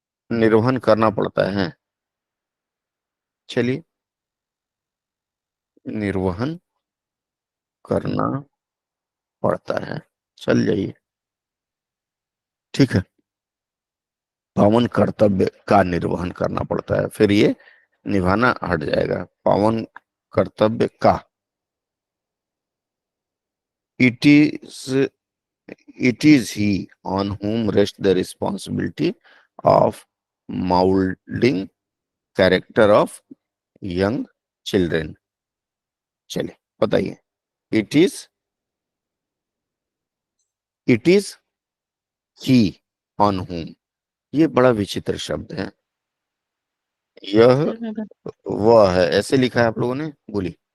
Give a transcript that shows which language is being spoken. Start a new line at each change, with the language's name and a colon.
Hindi: निर्वहन करना पड़ता है, चलिए, निर्वहन करना पड़ता है, चल जाइए। ठीक है, पावन कर्तव्य का निर्वहन करना पड़ता है, फिर ये निभाना हट जाएगा। पावन कर्तव्य का,
English: It is it is he on whom rests the responsibility of molding character of young children।
Hindi: चलिए बताइए,
English: it is he on whom,
Hindi: ये बड़ा विचित्र शब्द है। यह सर मैं वह है, ऐसे लिखा है आप लोगों ने? बोली।